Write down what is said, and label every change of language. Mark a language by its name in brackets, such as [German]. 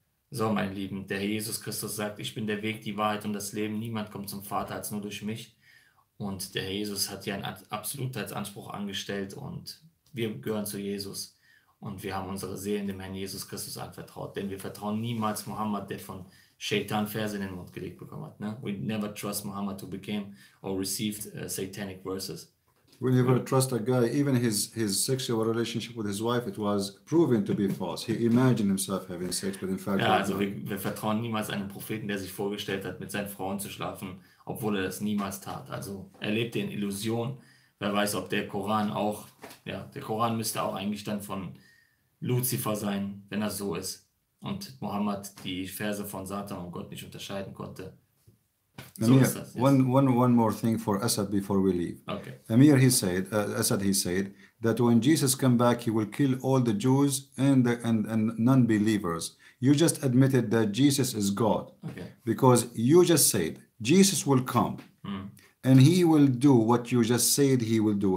[German] So, meine Lieben, der Herr Jesus Christus sagt, ich bin der Weg, die Wahrheit und das Leben. Niemand kommt zum Vater als nur durch mich. Und der Herr Jesus hat hier einen Absolutheitsanspruch angestellt, und wir gehören zu Jesus. Und wir haben unsere Seelen dem Herrn Jesus Christus anvertraut. Denn wir vertrauen niemals Mohammed, der von Shaitan-Verse in den Mund gelegt bekommen hat. Ne? [English] We never trust Muhammad who became or received satanic verses. We never trust a guy, even his sexual relationship with his wife, it was proven to be false. He imagined himself having sex, but in fact... [German] Ja, also wir vertrauen niemals einem Propheten, der sich vorgestellt hat, mit seinen Frauen zu schlafen, obwohl er das niemals tat. Also er lebte in Illusion. Wer weiß, ob der Koran auch, ja, der Koran müsste auch eigentlich dann von Luzifer sein, wenn das so ist. Und Mohammed die Verse von Satan und Gott nicht unterscheiden konnte. [English] So Amir, [German] ist das. [English] Yes. one more thing for Asad before we leave. Okay. Amir, Asad, he said that when Jesus come back, he will kill all the Jews and non-believers. You just admitted that Jesus is God. Okay. Because you just said Jesus will come and he will do what you just said he will do.